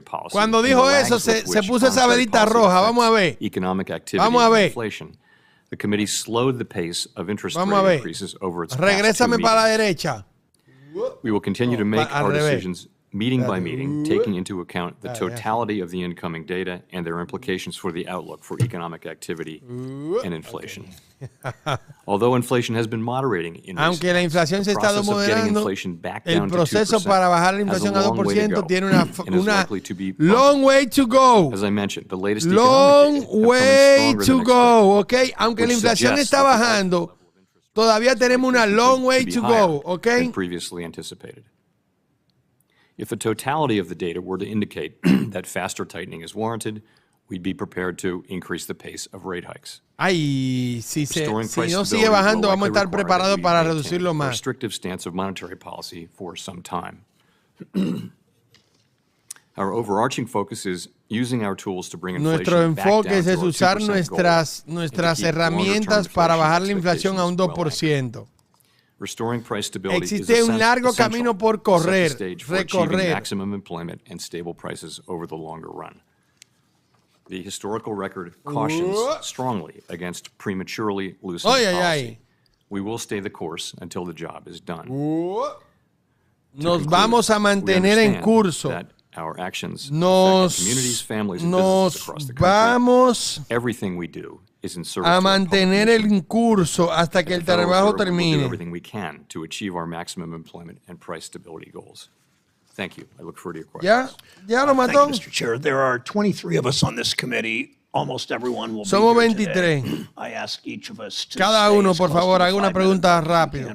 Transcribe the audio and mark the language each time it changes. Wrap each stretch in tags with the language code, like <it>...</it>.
<es>Cuando dijo eso, se puso esa velita roja. Vamos a ver. Vamos a ver.</es> <en>The committee slowed the pace of interest rate increases over its</en> <es>Regrésame para la derecha.</es> <en>We will continue to make our decisions meeting by meeting, taking into account the totality of the incoming data and their implications for the outlook for economic activity and inflation. Although inflation has been moderating in</en> <es>aunque la inflación se ha estado moderando, el proceso para bajar la inflación a 2% tiene una</es> <en>long way to go. As I mentioned, the latest long way to go, okay?</en> <es>Aunque la inflación está bajando, todavía tenemos una</es> <en>long way to go, okay? Previously anticipated. If the totality of the data were to indicate that faster tightening is warranted, we'd be prepared to increase the pace of rate hikes.</en> <es>Si no sigue bajando, vamos a estar preparados para reducirlo más.</es> <en>Restrictive stance of monetary policy for some time. Our overarching focus is using our tools to bring inflation</en> <es>Nuestro enfoque es usar nuestras herramientas para bajar la inflación a un 2%. Existe un largo camino por recorrer.</es> <en>Maximum employment and stable prices over the longer run. The historical record cautions strongly against prematurely loosening policy. We will stay the course until the job is done. Nos vamos a mantener en curso. Our actions affect communities, families, and businesses across the country.</en> <es>Vamos</es> <en>Everything we do is in service</en> <es>a mantener el curso hasta que el trabajo termine.</es> <en>Everything we can to achieve our maximum employment and price stability goals. Thank you. I look forward to your questions. Ya lo mató. Mr. Chair, there are 23 of us on this committee. Almost everyone will</en> <es>Somos</es> <en>be here</en> <es>23.</es> <en>Today. I ask each of us to</en> <es>cada uno, por favor, haga una pregunta rápida.</es>